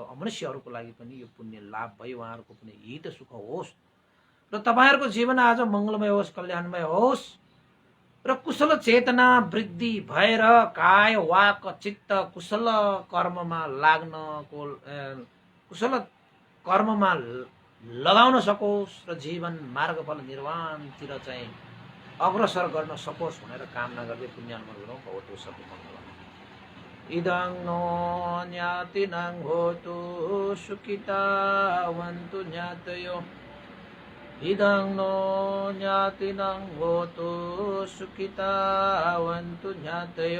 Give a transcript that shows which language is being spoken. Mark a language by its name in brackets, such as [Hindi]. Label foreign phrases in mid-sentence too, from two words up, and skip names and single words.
[Nepali] अमनुष्यहरूको लागि पनि यो पुण्य लाभ भई उहाँहरूको पनि हित सुख होस् र तपाईँहरूको जीवन आज मङ्गलमय होस्, कल्याणमय होस् र कुशल चेतना वृद्धि भएर काय वाक चित्त कुशल कर्ममा लाग्नको कुशल कर्ममा लगाउन सकोस् र जीवन मार्गफल निर्वाणतिर चाहिँ अग्रसर गर्न सकोस् भनेर कामना गर्दै पुण्यानुमोदन गरौँ। [Sanskrit] भवतु सर्वमङ्गलम्। [Pali] इदं नो ज्ञातिनां होतु सुखितावन्तु ज्ञातयो। इदं नो ज्ञातिनां होतु सुखितावन्तु ज्ञातयो।